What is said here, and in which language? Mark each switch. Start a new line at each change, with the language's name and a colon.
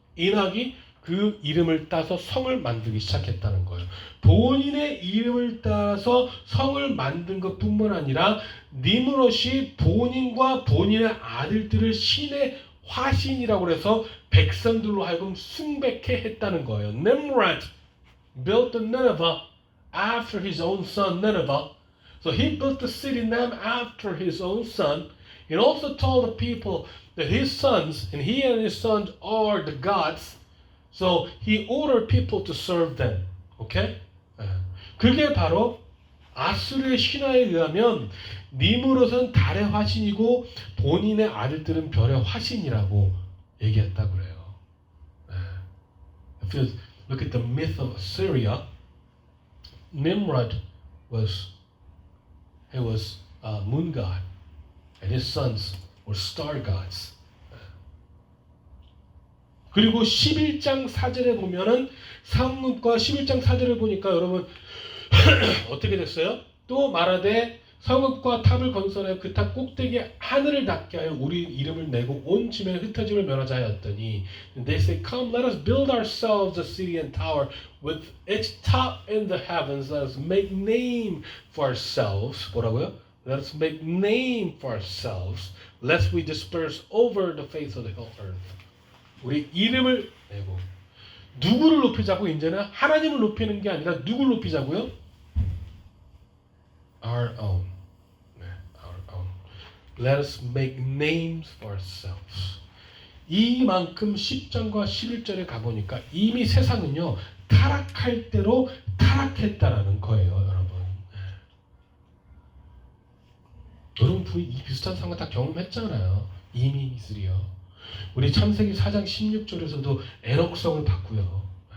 Korean: 이삭이 그 이름을 따서 성을 만들기 시작했다는 거예요. 본인의 이름을 따서 성을 만든 것뿐만 아니라 니므롯이 본인과 본인의 아들들을 신의 화신이라고 해서 백성들로 하여금 숭배케 했다는 거예요.
English: Nimrod built the Nineveh after his own son Nineveh. So he built the city named after his own son, and also told the people that his sons and his sons are the gods. So he ordered people to serve them. Okay?
Korean: 그게 바로 아수르의 신화에 의하면 니므롯은 달의 화신이고 본인의 아들들은 별의 화신이라고 얘기했다고 그래요.
English: If you look at the myth of Assyria, Nimrod was a moon god, and his sons were star gods.
Korean: 그리고 11장 4절에 보면은 성읍과 11장 4절을 보니까 여러분 어떻게 됐어요? 또 말하되 성읍과 탑을 건설하여 그 탑 꼭대기에 하늘을 닿게 하여 우리 이름을 내고 온 지면에 흩어짐을 면하자 하였더니
English: They say, Come, let us build ourselves a city and tower with its top in the heavens. Let us make name for ourselves.
Korean: 뭐라고요?
English: Let us make name for ourselves, lest we disperse over the face of the whole earth.
Korean: 우리 이름을 내고 누구를 높이자고 이제는 하나님을 높이는 게 아니라 누구를 높이자고요?
English: Our own. Our own. Let us make names for ourselves.
Korean: 이만큼 10장과 11절에 가보니까 이미 세상은요 타락할 대로 타락했다라는 거예요, 여러분. 여러분 이 비슷한 상황 다 경험했잖아요. 이미 이슬이요. 우리 창세기 4장 16절에서도 에녹성을 봤고요.